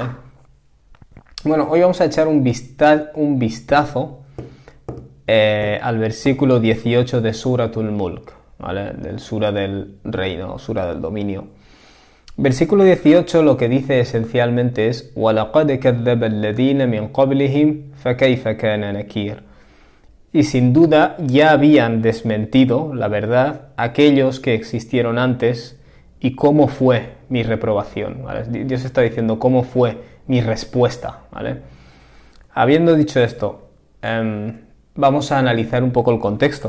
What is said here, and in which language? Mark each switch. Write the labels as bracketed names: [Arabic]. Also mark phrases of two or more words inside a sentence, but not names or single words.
[Spanish] Bueno, hoy vamos a echar un vistazo al versículo 18 de Suratul Mulk, ¿vale? Del Sura del Reino, Sura del Dominio. Versículo 18 lo que dice esencialmente es [Arabic] وَلَقَدْ كَذَّبَ الَّذِينَ مِنْ قَبْلِهِمْ فَكَيْفَ كَانَ نَكِيرٌ. [Spanish] Y sin duda ya habían desmentido la verdad aquellos que existieron antes y cómo fue mi reprobación, ¿vale? Dios está diciendo cómo fue mi respuesta, ¿vale? Habiendo dicho esto, vamos a analizar un poco el contexto.